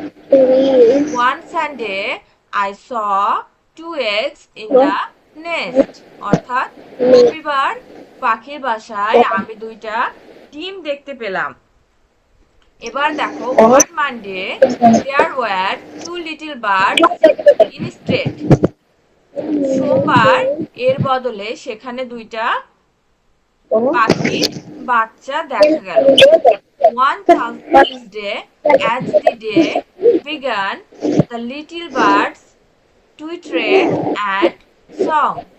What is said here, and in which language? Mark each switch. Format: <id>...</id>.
<en>One Sunday I saw two eggs in the nest.</en> <bn>অর্থাৎ রবিবার পাখির বাসায় আমি দুইটা ডিম দেখতে পেলাম। এবার দেখো</bn> <en>one Monday there were two little birds instead.</en> <bn>সোমবার এর বদলে সেখানে দুইটা পাখির বাচ্চা দেখা গেল।</bn> <en>One Thursday as the day began the little birds twittered and song.</en>